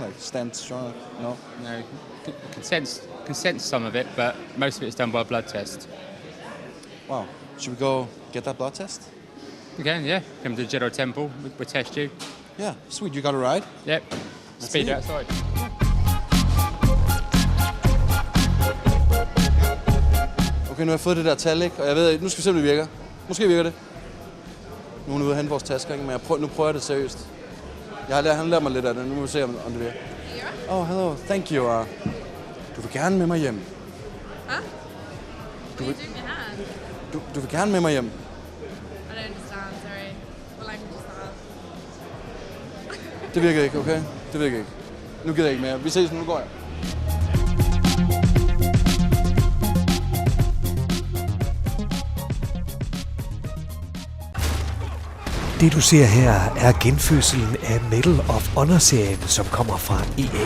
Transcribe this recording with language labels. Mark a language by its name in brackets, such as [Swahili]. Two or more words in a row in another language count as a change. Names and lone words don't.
[English] Like stand strong? No? No, you can sense some of it, but most of it is done by a blood test. Wow. Should we go get that blood test? You can, yeah. Come to the Jedi Temple, we'll test you. Yeah, sweet. You got a ride? Yep. Speed it. outside. [Danish] Okay, nu har jeg fået det der tal, ikke? Og jeg ved ikke, nu skal vi se, om det virker. Måske virker det. Nu er hun ude og hente vores tasker, ikke? Men nu prøver jeg det seriøst. Han lærer mig lidt af det. Nu må vi se, om det virker. [English] Oh, hello. Thank you. [Danish] Du vil gerne med mig hjem. Huh? Du [English] What [Danish] vil, [English] are you doing with your hand? [Danish] du vil gerne med mig hjem. [English] I don't understand, sorry. What language is that? [Danish] Det virker ikke, okay? Det virker ikke. Nu gider jeg ikke mere. Vi ses, nu går jeg. Det du ser her er genfødselen af Medal of Honor-serien, som kommer fra EA.